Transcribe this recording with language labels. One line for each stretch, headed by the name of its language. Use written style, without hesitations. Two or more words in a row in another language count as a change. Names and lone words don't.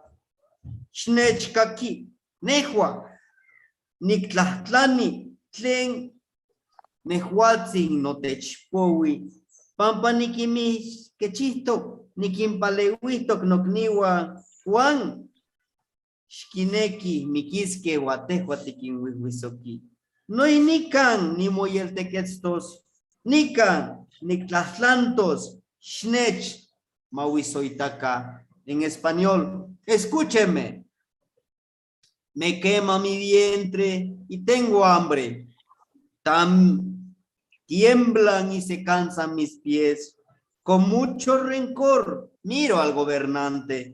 Nahuatl languages: Xnechcaqui, nehua, nictlahtlani, tlen nehuatzin notechpoui. Pampa niquimis quechihtok, niquimpaleuihtok nocniwa, Juan. Xquineki, miquisque, guatehua tiquinhuihuisoqui.
Spanish: No hay
Nahuatl languages: nican, ni moyeltequetstos, nican, ni tlahtlantos, xnech, mahuisoitaca.
Spanish: En español, escúcheme. Me quema mi vientre y tengo hambre. Tiemblan y se cansan mis pies. Con mucho rencor miro al gobernante.